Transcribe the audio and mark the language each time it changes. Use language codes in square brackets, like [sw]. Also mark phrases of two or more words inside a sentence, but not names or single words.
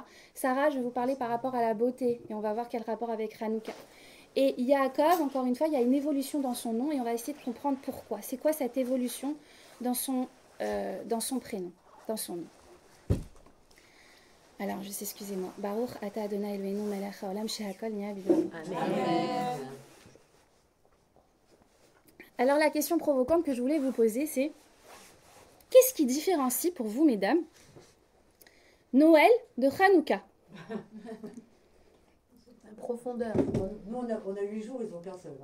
[fr] Sarah, je vais vous parler par rapport à la beauté. Et on va voir quel rapport avec Hanouka. Et Yaakov, encore une fois, il y a une évolution dans son nom. Et on va essayer de comprendre pourquoi. C'est quoi cette évolution dans son prénom, dans son nom? Alors, juste excusez-moi. [he] ברוך אתה אדוני אלוהינו מלך העולם שהכל נהיה בדברו. [fr] Amen. Alors, la question provocante que je voulais vous poser, c'est qu'est-ce qui différencie pour vous, mesdames, Noël de Hanouka? Profondeur. Nous, on a 8 jours, ils n'ont qu'un seul.